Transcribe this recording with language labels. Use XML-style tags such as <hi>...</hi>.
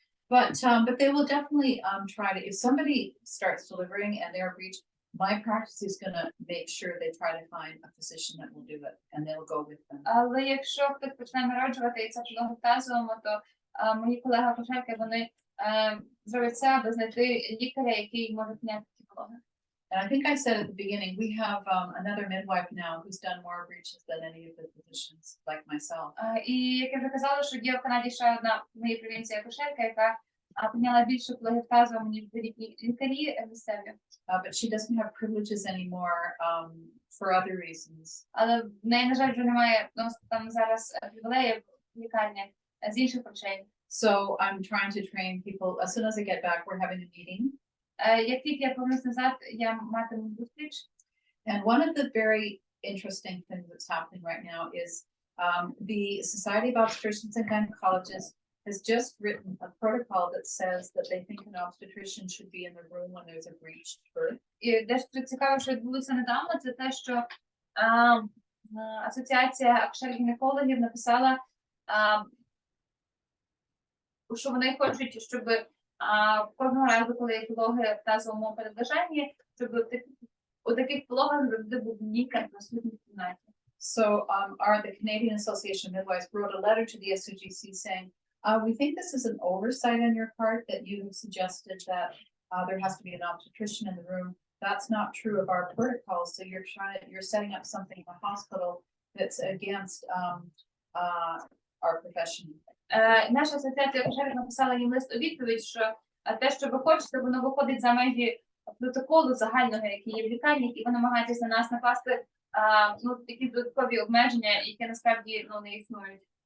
<en>But they will definitely try to, if somebody starts delivering and they're breached, my practice is going to make sure they try to find a physician that will do it and they'll go with them.</en> <uk>Але якщо хтось почне народжувати і це пологи тазовому, то мої колеги-акушерки, вони зроблять все, аби знайти лікаря, який може прийняти ці пологи.</uk> <en>And I think I said at the beginning, we have another midwife now who's done more breaches than any of the physicians, like myself.</en> <uk>І як я вже казала, що є в Канаді ще одна в моїй провінції акушерка, яка прийняла більше пологів тазовому, ніж деякі лікарі місцеві.</uk> <en>But she doesn't have privileges anymore for other reasons.</en> <uk>Але в неї, на жаль, вже немає там зараз привілеїв в лікарні з інших причин.</uk> <en>So I'm trying to train people. As soon as I get back, we're having a meeting.</en> <uk>Як тільки я повернусь назад, я матиму зустріч.</uk> <en>And one of the very interesting things that's happening right now is the Society of Obstetricians and Gynecologists has just written a protocol that says that they think an obstetrician should be in the room when there's a breached birth.</en> <uk>І дещо цікаве, що відбулося недавно, це те, що Асоціація акушер-гінекологів написала, що вони хочуть, щоб кожного разу, коли є пологи в тазовому передбачанні, щоб у таких пологах завжди був лікар присутній в кімнаті.</uk> <en>So the Canadian Association of Midwives wrote a letter to the SOGC saying, we think this is an oversight on your part that you have suggested that there has to be an obstetrician in the room. That's not true of our protocol. So you're setting up something in the hospital that's against our profession.</en> <uk>Наша асоціація акушерів написала їм лист у відповідь, що те, що ви хочете, воно виходить за межі протоколу загального, який є в лікарні, і ви намагаєтесь на нас накласти такі додаткові обмеження, які насправді не існують.</uk>